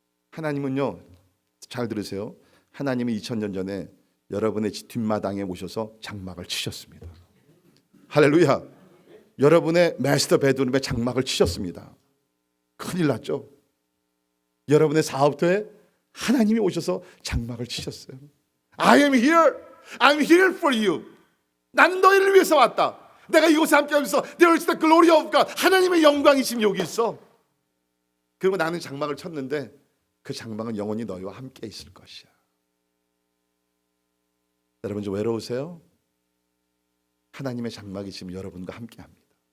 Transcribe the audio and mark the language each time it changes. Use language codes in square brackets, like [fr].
[ko] 하나님은요, 잘 들으세요, 하나님은 2000년 전에 여러분의 뒷마당에 오셔서 장막을 치셨습니다. 할렐루야. 여러분의 마스터 베드룸에 장막을 치셨습니다. 큰일 났죠. 여러분의 사업터에 하나님이 오셔서 장막을 치셨어요. [en] I am here. I'm here for you. [ko] 나는 너희를 위해서 왔다. 내가 이곳에 함께 하면서 [en] There is the glory of God. [ko] 하나님의 영광이 지금 여기 있어. 그리고 나는 장막을 쳤는데 그 장막은 영원히 너희와 함께 있을 것이야. 여러분 좀 외로우세요? 하나님의 장막이 지금 여러분과 함께 합니다.